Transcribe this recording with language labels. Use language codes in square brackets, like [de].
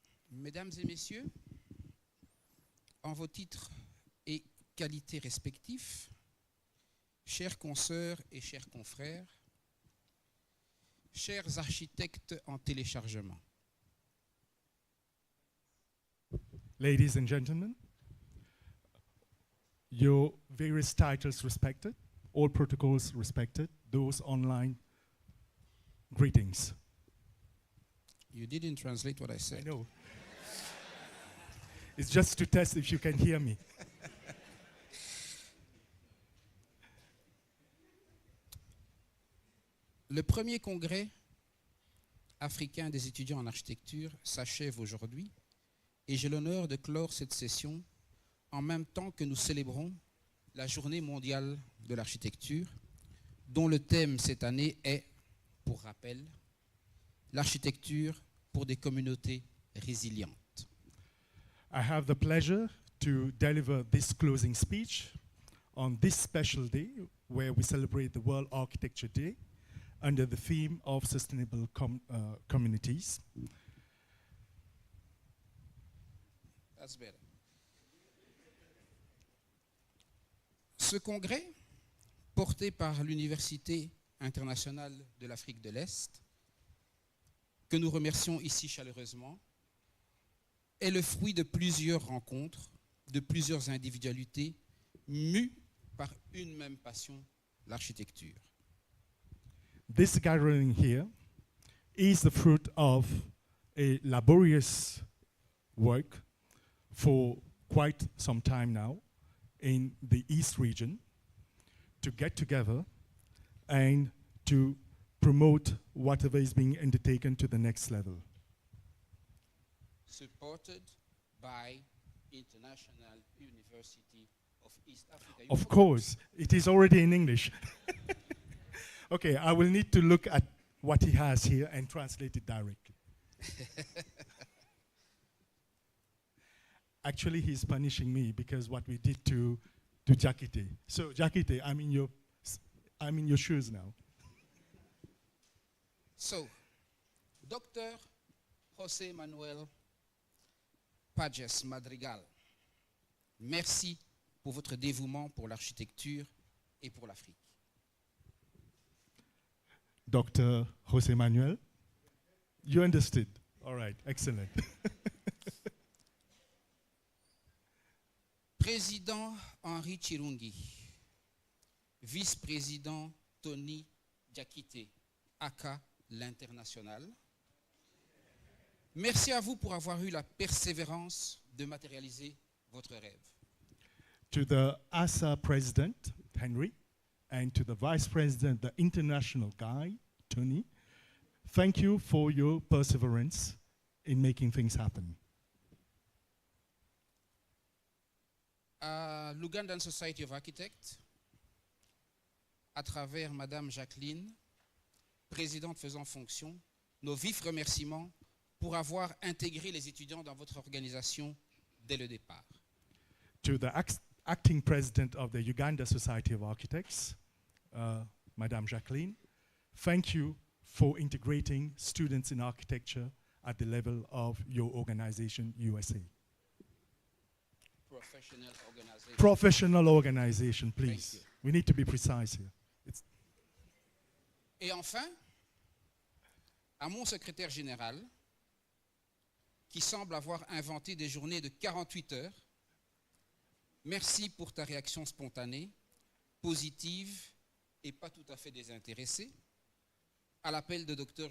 [fr] Mesdames et messieurs, en vos titres et qualités respectifs, chers consoeurs et chers confrères, chers architectes en téléchargement. [en] Ladies and gentlemen, your various titles respected, all protocols respected, those online, greetings. You didn't translate what I said. I know. It's just to test if you can hear me. [fr] Le premier congrès africain des étudiants en architecture s'achève aujourd'hui, et j'ai l'honneur de clore cette session en même temps que nous célébrons la Journée mondiale de l'architecture, dont le thème cette année est, pour rappel, l'architecture pour des communautés résilientes. [en] I have the pleasure to deliver this closing speech on this special day where we celebrate the World Architecture Day under the theme of sustainable communities. That's better. [fr] Ce congrès, porté par l'Université internationale de l'Afrique de l'Est, que nous remercions ici chaleureusement, est le fruit de plusieurs rencontres, de plusieurs individualités mues par une même passion, l'architecture. [en] This gathering here is the fruit of a laborious work for quite some time now in the East region to get together and to promote whatever is being undertaken to the next level. Supported by International University of East Africa. Of course, it is already in English. Okay, I will need to look at what he has here and translate it directly. Actually, he's punishing me because what we did to Jakite. So, Jakite, I'm in your shoes now. So, Dr. [fr] José Manuel Pages Madrigal, merci pour votre dévouement pour l'architecture et pour l'Afrique. [en] Dr. José Manuel, you understood. All right, excellent. [fr] Président Henri Chirungi, vice-président Tony Diakité, aka l'International. Merci à vous pour avoir eu la persévérance de matérialiser votre rêve. [en] To the ASA president, Henry, and to the vice president, the international guy, Tony, thank you for your perseverance in making things happen. [fr] À l'Ugandan Society of Architects, à travers Madame Jacqueline, présidente faisant fonction, nos vifs remerciements pour avoir intégré les étudiants dans votre organisation dès le départ. [en] To the acting president of the Uganda Society of Architects, Madame Jacqueline, thank you for integrating students in architecture at the level of your organization, USA. Professional organization. Professional organization, please. We need to be precise here. [fr] Et enfin, à mon secrétaire général, qui semble avoir inventé des journées de 48 heures, merci pour ta réaction spontanée, positive et pas tout à fait désintéressée à l'appel de Dr.